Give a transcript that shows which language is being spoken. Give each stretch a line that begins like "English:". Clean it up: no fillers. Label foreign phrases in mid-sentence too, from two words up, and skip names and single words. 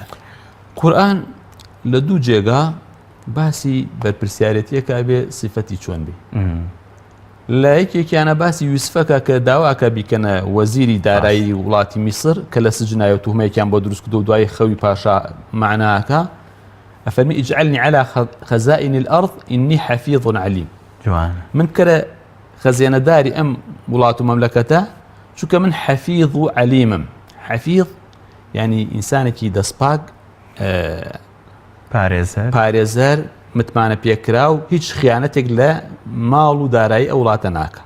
Central Kurdish: قورئان لە دوو جێگا باسی بەرپرسیارەتیەکە بێ سیفەتی چۆن بێ. لە یەکێکیانە باسی یوسفەکە کە داواکە بیکەنە وەزیری دارایی وڵاتی میسر کە لە سجنایە توهمەیەکیان بۆ دروست کردو و دوای خەوی پاشا معناکە ئەفەرمی
Arabic: اجعلني على خزائن الأرض إني حفيظ عليم.
Central Kurdish: جوان من کەرە خەزیێنەداری ئەم وڵات و مەملەکەتە چونکە من حەفیظ و عەلیمم. حەفیظ یعنی ئینسانێکی دەستپاک پارێزەر متمانە پێکرا و هیچ خیانەتێک لە ماڵ و دارایی ئەو وڵاتە ناکە.